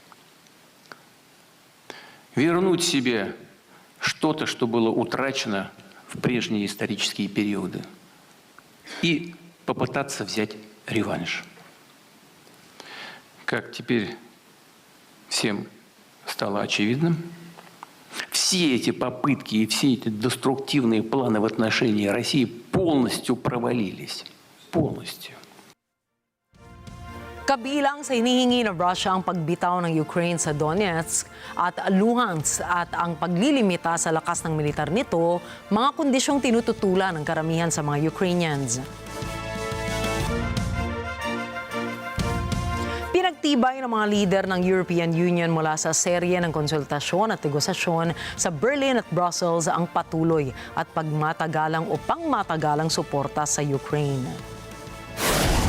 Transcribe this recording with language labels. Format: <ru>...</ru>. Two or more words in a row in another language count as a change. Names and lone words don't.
<ru>Вернуть себе что-то, что было утрачено в прежние исторические периоды, и попытаться взять реванш. Как теперь всем стало очевидным, все эти попытки и все эти деструктивные планы в отношении России полностью провалились. Полностью.</ru> <tl>Kabilang sa hinihingi ng Russia ang pagbitaw ng Ukraine sa Donetsk at Luhansk at ang paglilimita sa lakas ng militar nito, mga kondisyong tinututulan ng karamihan sa mga Ukrainians. Pinagtibay ng mga lider ng European Union mula sa serye ng konsultasyon at negosasyon sa Berlin at Brussels ang patuloy at pagmatagalang o pangmatagalang suporta sa Ukraine.</tl>